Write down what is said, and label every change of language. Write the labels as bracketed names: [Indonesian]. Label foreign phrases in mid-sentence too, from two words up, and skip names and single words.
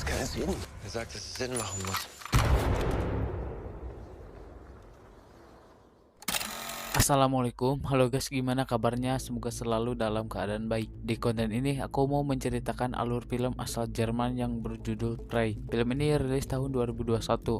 [German] passieren? Er sagt, dass es Sinn machen muss. [Indonesian] Assalamualaikum, halo guys, gimana kabarnya? Semoga selalu dalam keadaan baik. Di konten ini aku mau menceritakan alur film asal Jerman yang berjudul Prey. Film ini rilis tahun 2021.